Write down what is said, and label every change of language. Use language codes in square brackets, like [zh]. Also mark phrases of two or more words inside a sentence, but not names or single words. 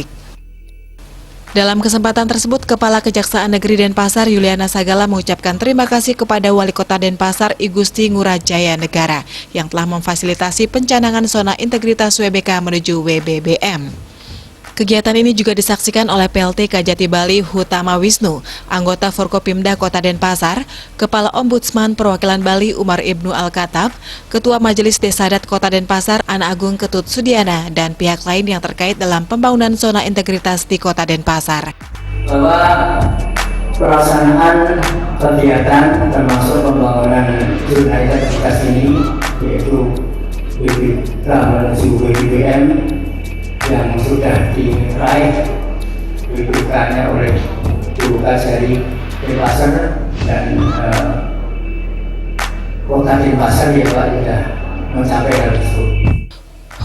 [id] Dalam kesempatan tersebut, Kepala Kejaksaan Negeri Denpasar, Yuliana Sagala, mengucapkan terima kasih kepada Wali Kota Denpasar, I Gusti Ngurah Jaya Negara, yang telah memfasilitasi pencanangan zona integritas WBK menuju WBBM. Kegiatan ini juga disaksikan oleh PLT Kajati Bali Hutama Wisnu, anggota Forkopimda Kota Denpasar, Kepala Ombudsman Perwakilan Bali Umar Ibnu Al-Katab, Ketua Majelis Desa Adat Kota Denpasar Ana Agung Ketut Sudiana, dan pihak lain yang terkait dalam pembangunan zona integritas di Kota Denpasar. Bahwa pelaksanaan kegiatan termasuk pembangunan zona integritas ini, yaitu WBBM, yang sudah diraih dibukannya oleh Kejari Denpasar dan Kota Denpasar ya Pak, sudah mencapai hal tersebut.